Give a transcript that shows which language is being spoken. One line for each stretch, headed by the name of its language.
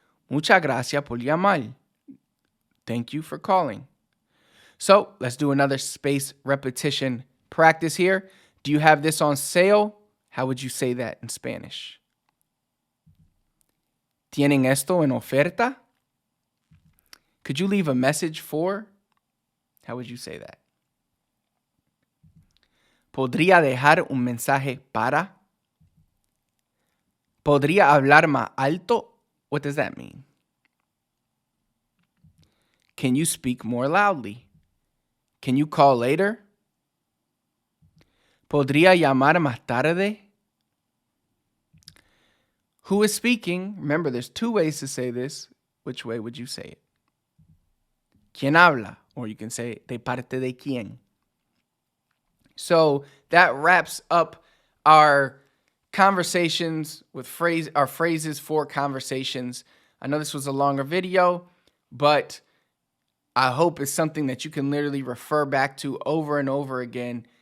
Spanish: Muchas gracias por llamar.
English: Thank you for calling. So let's do another space repetition practice here. Do you have this on sale? How would you say that in Spanish?
Spanish: ¿Tienen esto en oferta?
English: Could you leave a message for? How would you say that?
Spanish: ¿Podría dejar un mensaje para? ¿Podría hablar más alto?
English: What does that mean? Can you speak more loudly? Can you call later?
Spanish: ¿Podría llamar más tarde?
English: Who is speaking? Remember, there's two ways to say this. Which way would you say it?
Spanish: ¿Quién habla?
English: Or you can say,
Spanish: ¿de parte de quién?
English: So that wraps up our conversations with our phrases for conversations. I know this was a longer video, but I hope it's something that you can literally refer back to over and over again.